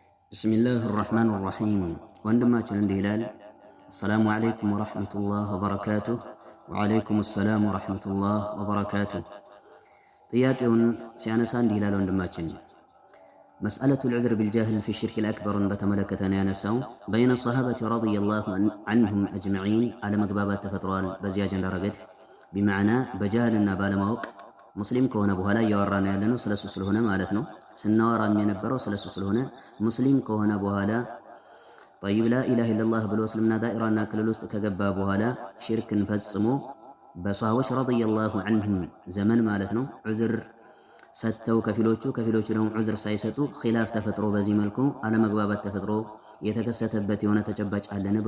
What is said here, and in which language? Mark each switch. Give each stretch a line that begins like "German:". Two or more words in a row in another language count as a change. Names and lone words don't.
Arabic: بسم الله الرحمن الرحيم. وعندما تشلن هلال السلام عليكم ورحمة الله وبركاته. وعليكم السلام ورحمة الله وبركاته.
Amharic: ጥያቄውን ሲያነሳ እንዲህ ይላል ወንድማችን
Arabic: مسألة العذر بالجاهل في الشرك الأكبر
Amharic: በተመለከተ ነው ያነሳው
Arabic: بين الصحابة رضي الله عنهم أجمعين على
Amharic: መግባባት ተፈጥሯል በዚያ አጀንዳ ረገድ بمعنى በጃህልና ባለማወቅ ሙስሊም ከሆነ በኋላ እያወራን ያለነው ስለሱ ስለሆነ ማለት ነው። ስናወራም የነበረው ስለሱ ስለሆነ ሙስሊም ከሆነ በኋላ
Arabic: طيب لا إله إلا الله
Amharic: ብሎ እስልምና ዳኢራና ክልል ውስጥ ከገባ በኋላ ሽርክን ፈጽሞ በሷሃቦች
Arabic: رضي الله عنهم
Amharic: ዘመን ማለት ነው ዑዝር ሰጥተው ከፊሎቹ ደግሞ ዑዝር ሳይሰጡ ኺላፍ ተፈጥሮ በዚህ መልኩ አለመግባባት ተፈጥሮ የተከሰተበት የሆነ ተጨባጭ አለን ብሎ